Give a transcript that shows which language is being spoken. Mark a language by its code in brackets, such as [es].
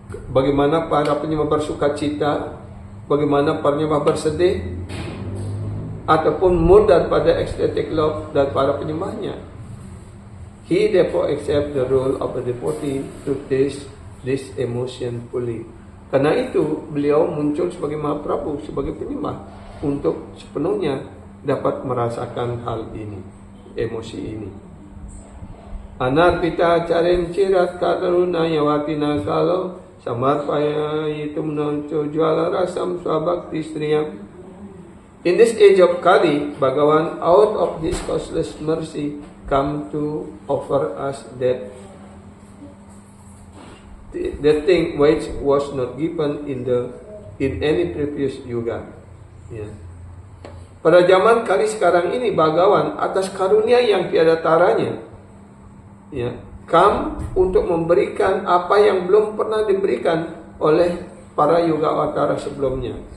[id] Bagaimana para penyembah bersuka cita, bagaimana para penyembah bersedih, ataupun mode daripada ecstatic love dari para penyembahnya. [en] He therefore accept the role of a devotee to taste this emotion fully. [id] Karena itu beliau muncul sebagai Mahaprabhu, sebagai penyembah, untuk sepenuhnya dapat merasakan hal ini, emosi ini. [sa] Anarpita carim cirat karuna yawatina kalau samarpaya itumna juala rasam swabakti striyam. [en] In this age of Kali, Bhagavan out of his causeless mercy come to offer us that thing which was not given in any previous yuga. [id] Ya. Pada zaman Kali sekarang ini, Bhagavan atas karunia yang tiada taranya, ya, [en] come [id] untuk memberikan apa yang belum pernah diberikan oleh para yuga awatara sebelumnya.